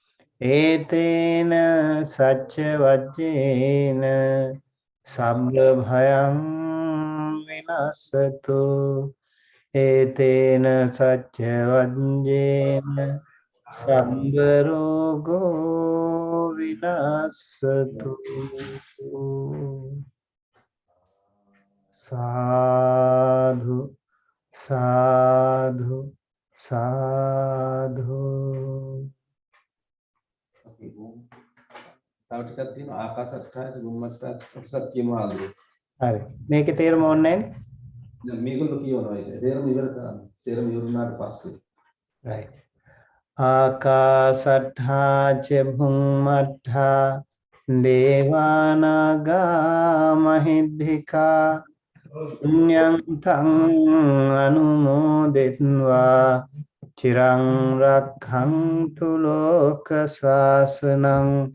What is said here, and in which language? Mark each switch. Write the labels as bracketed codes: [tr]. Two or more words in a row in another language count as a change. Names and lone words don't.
[pi] etena sacca vajjena sabba bhayaṃ vinassatu etena sacca vajjena sabba rogo vinassatu sadhu sadhu sadhu. [si] තව ටිකක් තියෙනවා [pi] ආකාශත්ථායත බුම්මත්ථායත [si] කොටසක් කියමු ආදරේ. හරි. මේකේ තේරුම ඕනේ නැහැ. දැන් මේගොල්ලෝ කියනවා ඒක. තේරුම ඉවර කරන්න. තේරුම ඉවරනාට පස්සේ. Right. [pi] Akasattha ca bhummattha devanaga mahiddhika punyam taṃ anumodetva chiraṃ rakkhantu loka sāsanam